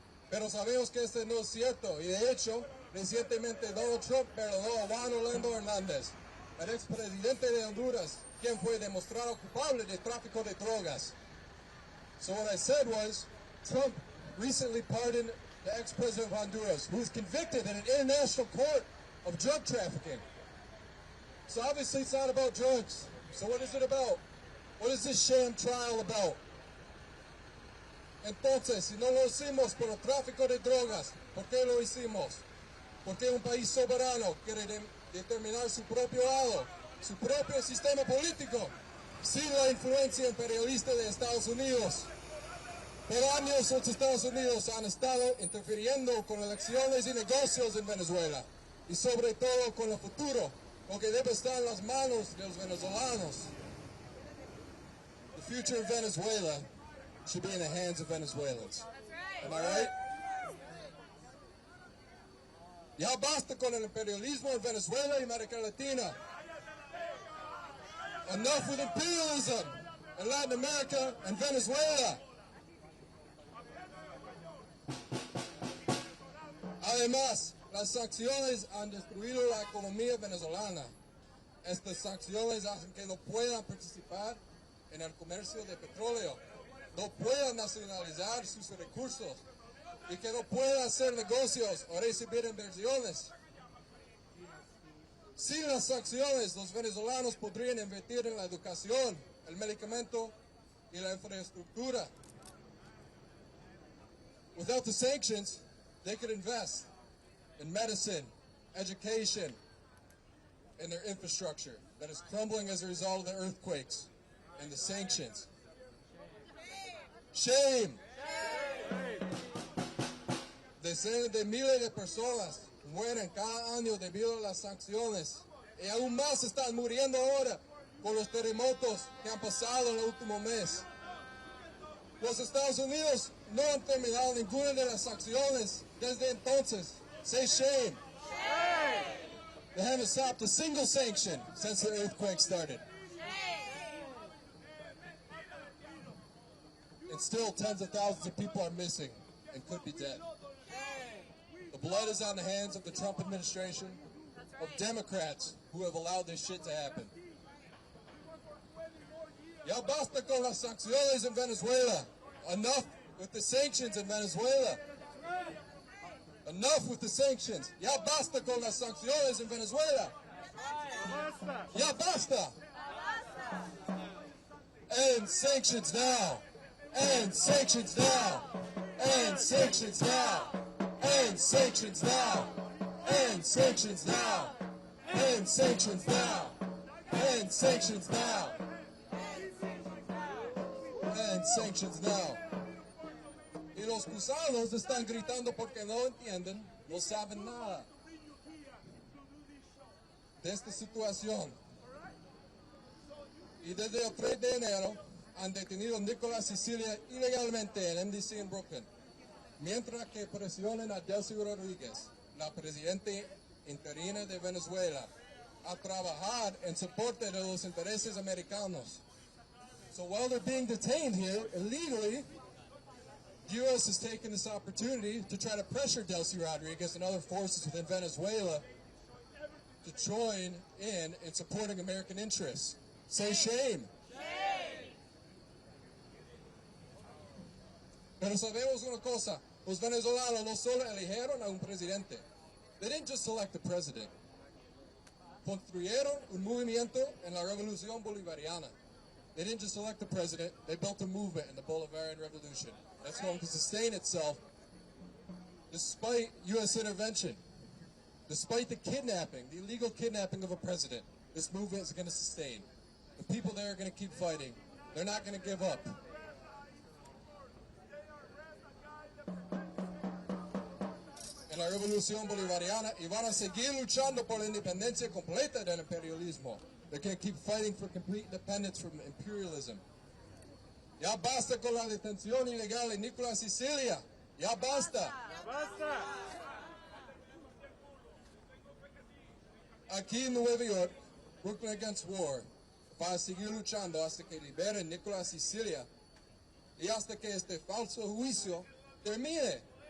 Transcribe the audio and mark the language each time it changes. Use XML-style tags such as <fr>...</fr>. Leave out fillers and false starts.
<es>Pero sabemos que este no es cierto, y de hecho, recientemente Donald Trump perdonó a Juan Orlando Hernández, el expresidente de Honduras, quien fue demostrado culpable de tráfico de drogas.</es> <en>So what I said was, Trump recently pardoned the ex-president of Honduras, who was convicted in an international court of drug trafficking. So obviously it's not about drugs. So what is it about? What is this sham trial about?</en> <es>Entonces, si no lo hicimos por el tráfico de drogas, ¿por qué lo hicimos? Porque un país soberano quiere determinar su propio lado, su propio sistema político, sin la influencia imperialista de Estados Unidos. Por años los Estados Unidos han estado interfiriendo con elecciones y negocios en Venezuela, y sobre todo con el futuro, lo que debe estar en las manos de los venezolanos.</es> <en>The future of Venezuela should be in the hands of Venezuelans. Am I right?</en> <es>Ya basta con el imperialismo en Venezuela y América Latina.</es> <en>Enough with imperialism in Latin America and Venezuela.</en> <es>Además, las sanciones han destruido la economía venezolana. Estas sanciones hacen que no puedan participar en el comercio de petróleo, no puedan nacionalizar sus recursos y que no puedan hacer negocios o recibir inversiones. Sin las sanciones, los venezolanos podrían invertir en la educación, el medicamento y la infraestructura.</es> <en>Without the sanctions, they could invest in medicine, education, and their infrastructure that is crumbling as a result of the earthquakes and the sanctions. Shame!</en> <es>Decenas de miles de personas mueren cada año debido a las sanciones y aún más están muriendo ahora por los terremotos que han pasado en el último mes. Los Estados Unidos no han terminado ninguna de las sanciones desde entonces.</es> <en>Say shame. Shame. They haven't stopped a single sanction since the earthquake started. And still tens of thousands of people are missing and could be dead. The blood is on the hands of the Trump administration, of Democrats who have allowed this shit to happen.</en> <es>Ya basta con las sanciones en Venezuela.</es> <en>Enough with the sanctions in Venezuela. Enough with the sanctions.</en> <es>Ya basta con las sanciones en Venezuela. Ya basta.</es> <en>End sanctions now. End sanctions now. End sanctions now. End sanctions now. End sanctions now. End sanctions now. End sanctions now. End sanctions now.</en> <es>Y los gusanos están gritando porque no entienden, no saben nada de esta situación. Y desde el 3 de enero han detenido a Nicolas y Cilia ilegalmente en MDC en Brooklyn, mientras que presionan a Delcy Rodríguez, la presidenta interina de Venezuela, a trabajar en soporte de los intereses americanos.</es> <en>So while they're being detained here illegally, the U.S. has taken this opportunity to try to pressure Delcy Rodriguez and other forces within Venezuela to join in supporting American interests. Say shame. Shame.</en> <es>Pero sabemos una cosa, los venezolanos no solo eligieron a un presidente.</es> <en>They didn't just select the president.</en> <es>Construyeron un movimiento en la revolución bolivariana.</es> <en>They didn't just elect the president, they built a movement in the Bolivarian Revolution. That's going to sustain itself despite U.S. intervention, despite the kidnapping, the illegal kidnapping of a president. This movement is going to sustain. The people there are going to keep fighting. They're not going to give up.</en> <es>En la Revolución Bolivariana, y van a seguir luchando por la independencia completa del imperialismo.</es> <en>They're going to keep fighting for complete independence from imperialism.</en> <es>Ya basta con la detención ilegal de Nicolas y Cilia. Ya basta. Ya basta. Aquí en Nueva York, Brooklyn Against War va a seguir luchando hasta que liberen Nicolas y Cilia y hasta que este falso juicio termine.</es>